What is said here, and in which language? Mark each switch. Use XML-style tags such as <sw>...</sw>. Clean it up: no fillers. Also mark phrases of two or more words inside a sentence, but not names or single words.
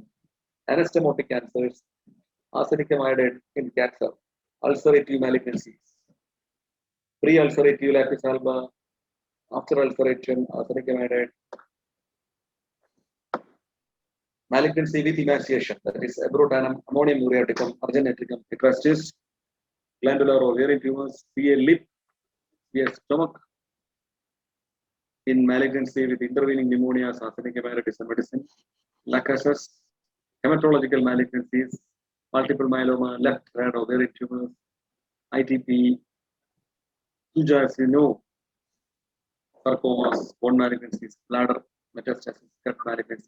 <en>Anastomotic cancers, arsenicum iodide in cancer, ulcerative malignancies, pre-ulcerative lapis alba, after ulceration, arsenicum iodide, malignancy with emaciation, that is abrotanum, ammonium muriaticum, argenetricum, ecrastis, glandular ovarian tumors, CA lip, CA stomach, in malignancy with intervening pneumonias, arsenicum iodide is a medicine, lacuses, hematological malignancies, multiple myeloma, left-sided ovarian tumors, ITP, Tuja, as you know, sarcomas, bone malignancies, bladder metastasis, gut malignancies.</en>